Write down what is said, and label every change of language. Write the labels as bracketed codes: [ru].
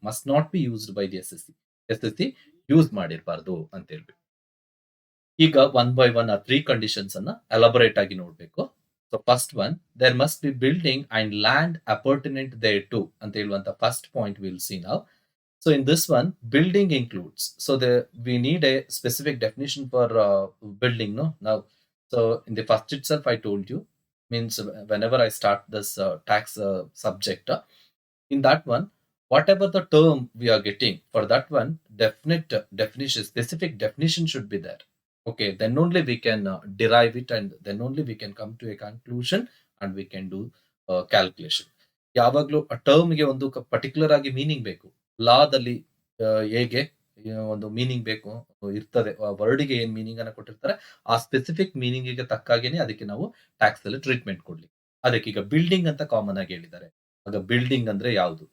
[en] Must not be used by the S S C. S S C [kn] use ಮಾಡಿರಬಾರ್ದು ಅಂತ ಹೇಳ್ಬೇಕು. ಈಗ one by one ಆ three conditions ಅನ್ನ ಎಲಾಬೊರೇಟ್ ಆಗಿ ನೋಡ್ಬೇಕು. [en] so first one, there must be building and land appurtenant thereto [kn] ಅಂತ ಹೇಳುವಂತ [en] First point will see ನಾವು. So in this one, building includes. So we need a specific definition for building. No, now, so in the first itself, I told you means whenever I start this tax subject, in that one, whatever the term we are getting for that one, definite definition, specific definition should be there. Okay, then only we can derive it, and then only we can come to a conclusion, and we can do calculation. [kn] ಯಾವಾಗಲೂ ಆ ಟರ್ಮ್ಗೆ ಒಂದು particular ಆಗಿ meaning ಬೇಕು. ಲಾದಲ್ಲಿ ಹೇಗೆ ಒಂದು meaning ಬೇಕು ಇರ್ತದೆ. ವರ್ಡ್‌ಗೆ ಏನ್ ಮೀನಿಂಗ್ ಅನ್ನ ಕೊಟ್ಟಿರ್ತಾರೆ, ಆ ಸ್ಪೆಸಿಫಿಕ್ ಮೀನಿಂಗಿಗೆ ತಕ್ಕಾಗೇನೆ ಅದಕ್ಕೆ ನಾವು ಟ್ಯಾಕ್ಸ್ ಅಲ್ಲಿ ಟ್ರೀಟ್ಮೆಂಟ್ ಕೊಡ್ಲಿ. ಅದಕ್ಕೆ ಈಗ ಬಿಲ್ಡಿಂಗ್ ಅಂತ ಕಾಮನ್ ಆಗಿ ಹೇಳಿದ್ದಾರೆ. ಆಗ ಬಿಲ್ಡಿಂಗ್ ಅಂದ್ರೆ ಯಾವುದು?